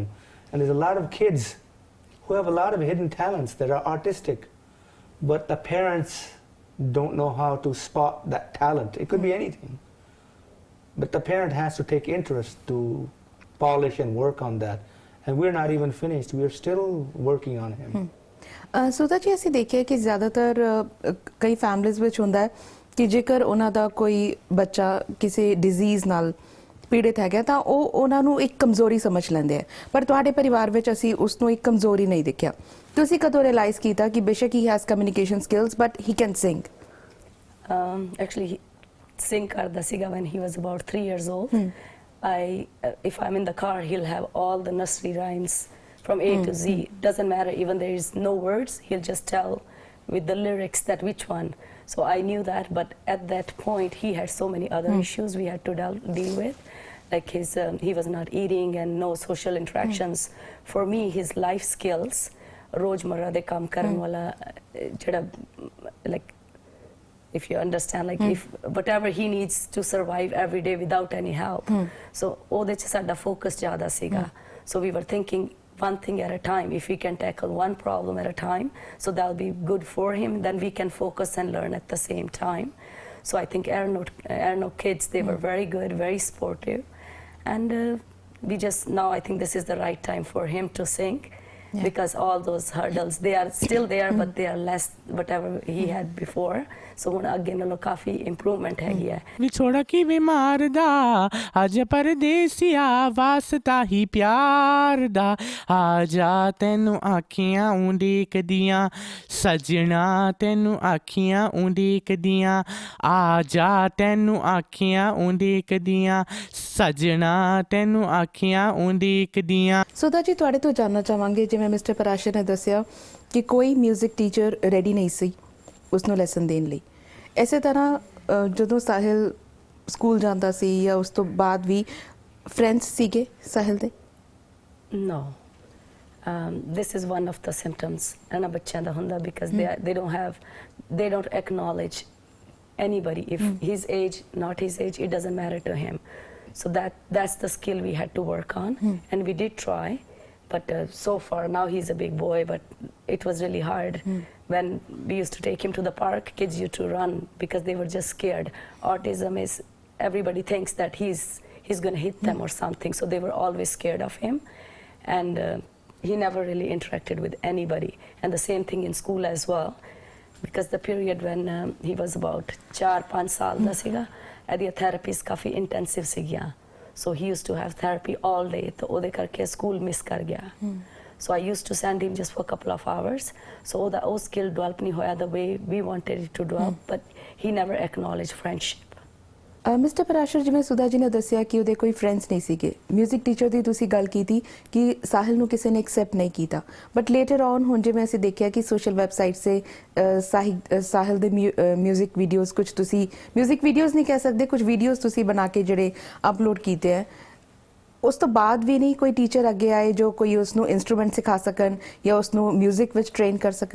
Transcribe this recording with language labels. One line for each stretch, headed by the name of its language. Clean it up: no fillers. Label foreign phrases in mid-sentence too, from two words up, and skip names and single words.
English: And there's a lot of kids who have a lot of hidden talents that are artistic, but the parents don't know how to spot that talent. It could be anything. But the parent has to take interest to polish and work on that. And we're not even finished. We're still working on him.
Punjabi: ਸੁਦਾ ਜੀ ਅਸੀਂ ਦੇਖਿਆ ਕਿ ਜ਼ਿਆਦਾਤਰ ਕਈ ਫੈਮਲੀਜ਼ ਵਿੱਚ ਹੁੰਦਾ ਹੈ ਕਿ ਜੇਕਰ ਉਹਨਾਂ ਦਾ ਕੋਈ ਬੱਚਾ ਕਿਸੇ ਡਿਜ਼ੀਜ਼ ਨਾਲ ਪੀੜਿਤ ਹੈਗਾ ਤਾਂ ਉਹ ਉਹਨਾਂ ਨੂੰ ਇੱਕ ਕਮਜ਼ੋਰੀ ਸਮਝ ਲੈਂਦੇ ਆ, ਪਰ ਤੁਹਾਡੇ ਪਰਿਵਾਰ ਵਿੱਚ ਅਸੀਂ ਉਸ ਨੂੰ ਇੱਕ ਕਮਜ਼ੋਰੀ ਨਹੀਂ ਦੇਖਿਆ. ਤੁਸੀਂ ਕਦੋਂ ਰਿਅਲਾਈਜ਼ ਕੀਤਾ ਕਿ ਬੇਸ਼ੱਕ
English: he has communication skills but he can sing? actually sing
Punjabi: ਕਰਦਾ ਸੀਗਾ
English: when he was about 3 years old. If I'm in the car, he'll have all the nursery rhymes from A to Z. Doesn't matter, even there is no words, he'll just tell with the lyrics that which one. So I knew that, but at that point he had so many other issues we had to deal with, like he was not eating and no social interactions. For me, his life skills,
Punjabi: ਰੋਜ਼ਮੱਰਾ ਦੇ ਕੰਮ ਕਰਨ ਵਾਲਾ ਜ਼ਿਆਦਾ,
English: like if you understand, like if whatever he needs to survive every day without any help.
Punjabi: So ਉਹਦੇ ਚ ਸਾਡਾ focus ਜ਼ਿਆਦਾ ਸੀਗਾ.
English: So we were thinking one thing at a time. If we can tackle one problem at a time, so that'll be good for him, then we can focus and learn at the same time. So I think Aaron kids, they were very good, very sportive, and we just, now I think this is the right time for him to sing. Because all those hurdles, they are still there, but they are less whatever he had before.
Punjabi: So ਹੁਣ ਅੱਗੇ ਨਾਲੋਂ ਕਾਫੀ ਇੰਪਰੂਵਮੈਂਟ ਹੈਗੀ ਹੈ. ਵਿਛੋੜਾ ਕਿਵੇਂ ਮਾਰਦਾ ਅੱਜ ਪਰਦੇਸੀਆ ਵਾਸਤਾ ਹੀ ਪਿਆਰ ਦਾ ਆ ਜਾ ਤੈਨੂੰ ਆਖੀਆਂ ਉਡੀਕਦੀਆਂ ਸਜਣਾ ਤੈਨੂੰ ਆਖੀਆਂ ਉਡੀਕਦੀਆਂ ਆ ਜਾ ਤੈਨੂੰ ਆਖੀਆਂ ਉਡੀਕਦੀਆਂ ਸਜਣਾ ਤੈਨੂੰ ਆਖੀਆਂ ਉਡੀਕਦੀਆਂ. ਸੁਦਾ ਜੀ ਤੁਹਾਡੇ ਤੋਂ ਜਾਣਨਾ ਚਾਹਾਂਗੇ, ਜਿਵੇਂ ਮਿਸਟਰ ਪਰਾਸ਼ਰ ਨੇ ਦੱਸਿਆ ਕਿ ਕੋਈ
English: music teacher ready
Punjabi: ਨਹੀਂ ਸੀ ਉਸ ਨੂੰ ਲੈਸਨ ਦੇਣ ਲਈ, ਇਸੇ ਤਰ੍ਹਾਂ ਜਦੋਂ ਸਾਹਿਲ ਸਕੂਲ ਜਾਂਦਾ ਸੀ ਜਾਂ ਉਸ ਤੋਂ ਬਾਅਦ ਵੀ ਫਰੈਂਡਸ ਸੀਗੇ ਸਾਹਿਲ ਦੇ?
English: No. This is one of the symptoms
Punjabi: ਇਹਨਾਂ ਬੱਚਿਆਂ ਦਾ ਹੁੰਦਾ,
English: because they don't acknowledge anybody. If his age, not his age, it doesn't matter to him. So that's the skill we had to work on, and we did try, but so far now he's a big boy, but it was really hard. When we used to take him to the park, kids used to run because they were just scared. Autism is, everybody thinks that he's going to hit them or something, so they were always scared of him. And he never really interacted with anybody. And the same thing in school as well, because the period when he was about 4-5
Punjabi: ਸਾਲ ਦਾ ਸੀਗਾ, ਇਹਦੀਆਂ therapies ਕਾਫੀ intensive ਸੀਗੀਆਂ.
English: So he used to have therapy all day,
Punjabi: तो ਉਹਦੇ ਕਰਕੇ
English: school miss
Punjabi: ਕਰ ਗਿਆ.
English: So I used to send him just for a couple of hours. So
Punjabi: ਉਹ skill develop ਨਹੀਂ ਹੋਇਆ
English: the way we wanted it to develop, but he never acknowledged friendship.
Punjabi: ਮਿਸਟਰ ਪਰਾਸ਼ਰ, ਜਿਵੇਂ ਸੁਧਾ ਜੀ ਨੇ ਦੱਸਿਆ ਕਿ ਉਹਦੇ ਕੋਈ ਫਰੈਂਡਸ ਨਹੀਂ ਸੀਗੇ,
English: music teacher
Punjabi: ਦੀ ਤੁਸੀਂ ਗੱਲ ਕੀਤੀ ਕਿ ਸਾਹਿਲ ਨੂੰ ਕਿਸੇ ਨੇ ਐਕਸੈਪਟ ਨਹੀਂ ਕੀਤਾ,
English: but later on
Punjabi: ਹੁਣ ਜਿਵੇਂ ਅਸੀਂ ਦੇਖਿਆ ਕਿ
English: social website
Punjabi: ਸੇ ਸਾਹਿਲ ਦੇ
English: music videos,
Punjabi: ਕੁਝ ਤੁਸੀਂ
English: music videos
Punjabi: ਨਹੀਂ ਕਹਿ ਸਕਦੇ, ਕੁਝ ਵੀਡੀਓਜ਼ ਤੁਸੀਂ ਬਣਾ ਕੇ ਜਿਹੜੇ ਅਪਲੋਡ ਕੀਤੇ ਹੈ, ਉਸ ਤੋਂ ਬਾਅਦ ਵੀ ਨਹੀਂ ਕੋਈ ਟੀਚਰ ਅੱਗੇ ਆਏ ਜੋ ਕੋਈ ਉਸ ਨੂੰ ਇਨਸਟਰੂਮੈਂਟ ਸਿਖਾ ਸਕਣ ਜਾਂ ਉਸ ਨੂੰ ਮਿਊਜ਼ਿਕ ਵਿੱਚ ਟ੍ਰੇਨ ਕਰ ਸਕਣ?